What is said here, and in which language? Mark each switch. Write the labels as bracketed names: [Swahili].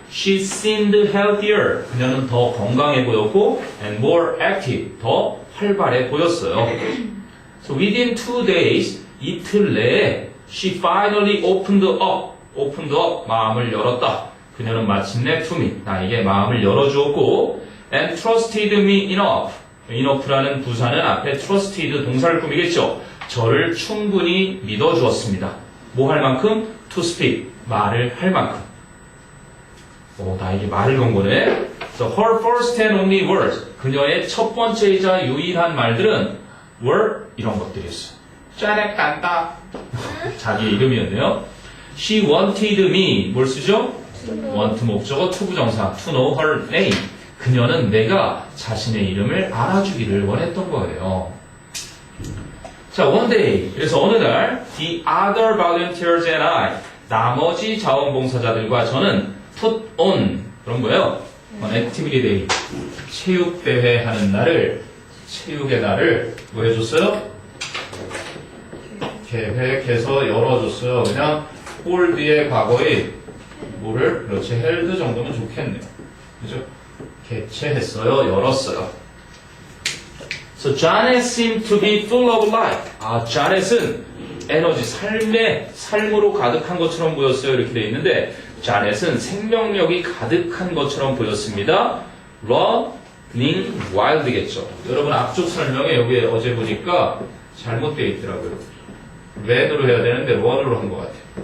[English] She seemed healthier. [Korean] 그녀는 더 건강해 보였고 [English] and more active. [Korean] 더 활발해 보였어요. [English] So within 2 days, [Korean] 이틀 내에 [English] she finally opened up, [Korean] 마음을 열었다. 그녀는 마침내 to me, 나에게 마음을 열어주었고 [English] and trusted me enough [Korean] 라는 부사는 앞에 trusted 동사를 꾸미겠죠. 저를 충분히 믿어주었습니다. 뭐 할 만큼? [English] to speak, [Korean] 말을 할 만큼. 나에게 말을 건 거네. [English] So her first and only words, [Korean] 그녀의 첫 번째이자 유일한 말들은 [English] were [Korean] 이런 것들이었어요. 짜렉 딴다. 자기 이름이었네요. [English] She wanted me, [Korean] 뭘 쓰죠? [English] want 목적어 to 부정사, to know her name. [Korean] 그녀는 내가 자신의 이름을 알아주기를 원했던 거예요. 자, [English] one day. [Korean] 그래서 어느 날, [English] the other volunteers and I, [Korean] 나머지 자원봉사자들과 저는 put on, 그런 거예요. [English] on activity day. [Korean] 체육대회 하는 날을, 체육의 날을, 뭐 해줬어요? 계획해서 열어줬어요. 그냥 홀드의 과거에 뭐를, 그렇지, held 정도면 좋겠네요. 그죠? 개최했어요. 열었어요. [English] So Janet seemed to be full of life. [Korean] Janet은 에너지, 삶으로 가득한 것처럼 보였어요. 이렇게 돼 있는데 Janet은 생명력이 가득한 것처럼 보였습니다. [English] Running wild겠죠. [Korean] 여러분 앞쪽 설명에 여기 어제 보니까 잘못되어 있더라고요. run으로 해야 되는데 run으로 한 것 같아요.